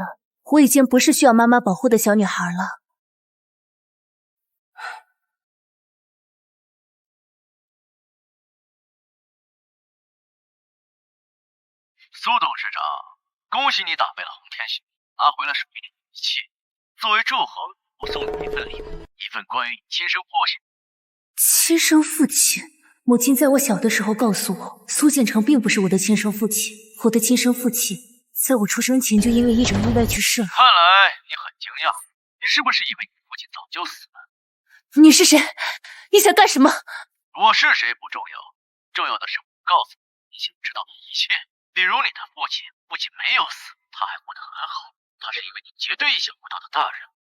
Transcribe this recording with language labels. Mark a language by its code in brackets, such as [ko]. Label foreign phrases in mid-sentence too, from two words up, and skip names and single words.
[zh] 我已經不是需要媽媽保護的小女孩了。蘇董事長，恭喜你打敗了洪天雄，拿回了手裡的一切。作為祝賀，我送你一份禮物，一份關於你親生父親。親生父親？母親在我小的時候告訴我，蘇建成並不是我的親生父親。我的親生父親在我出生前就因為一場意外去世了。看來你很驚訝，你是不是以為你父親早就死了？你是誰？你想幹什麼？我是誰不重要，重要的是我告訴你想知道的一切。比如你的父親不僅沒有死，他還活得很好，他是一位你絕對意想不到的大人。